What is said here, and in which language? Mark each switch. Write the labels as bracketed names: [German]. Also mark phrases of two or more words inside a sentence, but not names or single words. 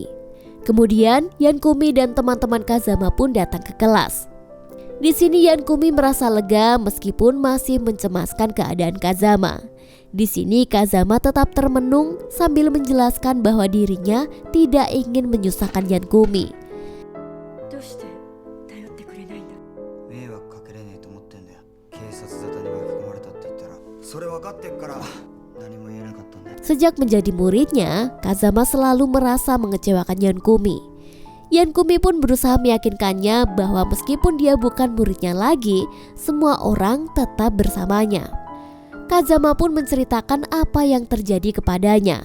[Indonesian] Kemudian Yan Kumi dan teman-teman Kazama pun datang ke kelas. Di sini Yan Kumi merasa lega meskipun masih mencemaskan keadaan Kazama. Di sini Kazama tetap termenung sambil menjelaskan bahwa dirinya tidak ingin menyusahkan Yan Kumi. [Japanese] どうして頼ってくれないんだ。迷惑かけれねえと思ってんだよ。警察沙汰に巻き込まれたって言ったらそれ分かってっから何も言えなかったんだよ。 [Indonesian] Sejak menjadi muridnya, Kazama selalu merasa mengecewakan Yan Kumi. Yan Kumi pun berusaha meyakinkannya bahwa meskipun dia bukan muridnya lagi, semua orang tetap bersamanya. Kazama pun menceritakan apa yang terjadi kepadanya.